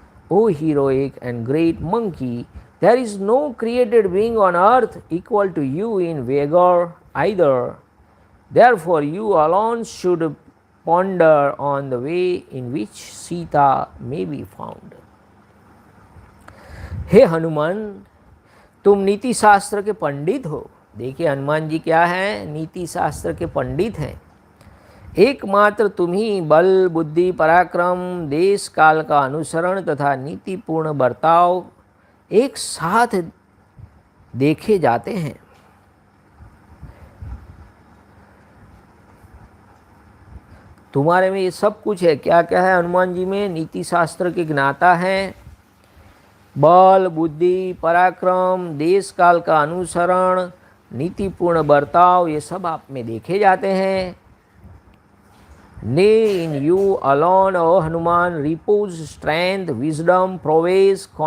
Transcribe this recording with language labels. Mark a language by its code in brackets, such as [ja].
[en] O heroic and great monkey, there is no created being on earth equal to you in vigor either. Therefore you alone should ponder on the way in which Sita may be found. [hi] हे हनुमान, तुम नीति शास्त्र के पंडित हो। देखिए हनुमान जी क्या हैं, नीति शास्त्र के पंडित हैं। एकमात्र तुम ही बल, बुद्धि, पराक्रम, देश काल का अनुसरण तथा नीतिपूर्ण बर्ताव एक साथ देखे जाते हैं। तुम्हारे में ये सब कुछ है। क्या क्या है हनुमान जी में? नीति शास्त्र के ज्ञाता हैं, बल, बुद्धि, पराक्रम, देश काल का अनुसरण, नीतिपूर्ण बर्ताव, ये सब आप में देखे जाते हैं। [en] Nay, in you alone, O Hanuman, repose strength, wisdom, prowess,